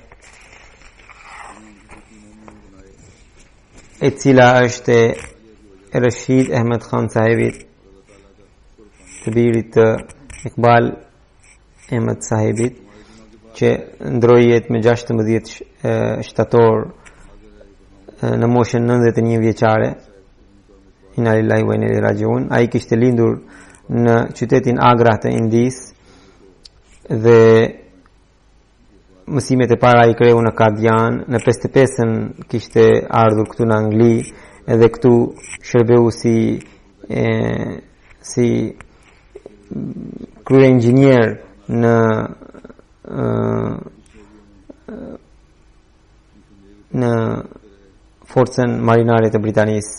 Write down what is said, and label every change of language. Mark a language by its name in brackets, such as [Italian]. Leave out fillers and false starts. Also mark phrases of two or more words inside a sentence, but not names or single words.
[Albanian] e cila është e Rashid Ahmed Khan sahibit, të birit të Iqbal Ahmed sahibit, që ndroi jetë me 16 shtator në moshën 91 vjeçare. [Arabic] إنا لله وإنا إليه راجعون. [Albanian] Ai kishte lindur në qytetin Agra të Indis dhe mësimet e para i kreu në Kadian. Në 55-ën kishte ardhur këtu në Angli edhe këtu shërbeu si krye inxhinier në forcën marinare të Britanisë.